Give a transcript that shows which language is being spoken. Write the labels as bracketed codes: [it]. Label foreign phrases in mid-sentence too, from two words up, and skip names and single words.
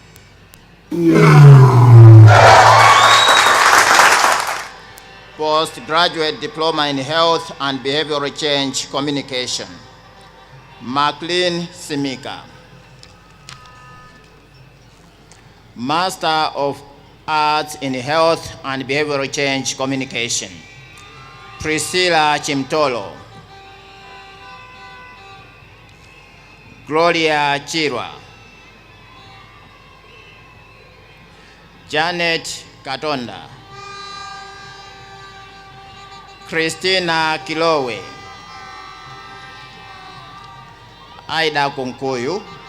[en] Postgraduate Diploma in Health and Behavioral Change Communication, Maclean Simika. Master of Arts in Health and Behavioral Change Communication, Priscilla Chimtolo. Gloria Chirwa, Janet Katonda, Christina Kilowe, Aida Kunkuyu,